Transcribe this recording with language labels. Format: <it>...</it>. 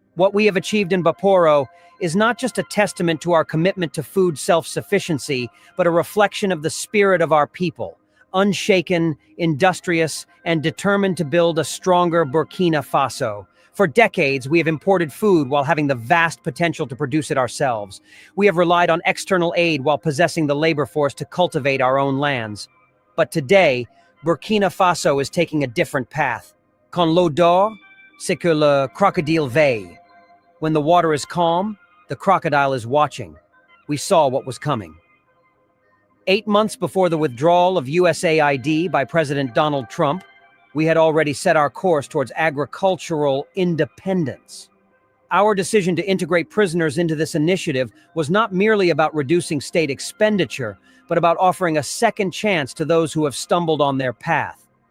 <en>What we have achieved in Baporo is not just a testament to our commitment to food self-sufficiency, but a reflection of the spirit of our people, unshaken, industrious, and determined to build a stronger Burkina Faso. For decades, we have imported food while having the vast potential to produce it ourselves. We have relied on external aid while possessing the labor force to cultivate our own lands. But today, Burkina Faso is taking a different path.</en> <fr>Quand l'eau dort, c'est que le crocodile veille.</fr> <en>When the water is calm, the crocodile is watching. We saw what was coming. 8 months before the withdrawal of USAID by President Donald Trump, we had already set our course towards agricultural independence. Our decision to integrate prisoners into this initiative was not merely about reducing state expenditure, but about offering a second chance to those who have stumbled on their path.</en>